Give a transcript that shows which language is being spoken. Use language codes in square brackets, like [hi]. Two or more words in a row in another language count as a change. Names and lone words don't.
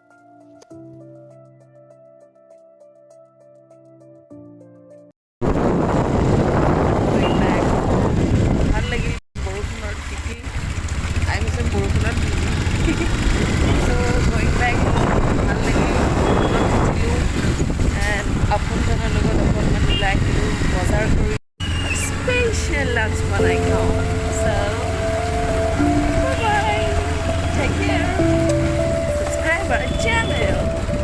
[as] ভাল লাগিল বৰষুণত তিতি, আহিছে বৰষুণত [en] so going back [as] ভাল লাগিল। বৰষুণত তিতিলোঁ এণ্ড আপোনজনৰ লগত অকণমান ওলাই আহিলোঁ বজাৰ কৰি [en] special lunch [as] বনাই খাওঁ। [en] চ' bye bye, take care, subscribe our channel.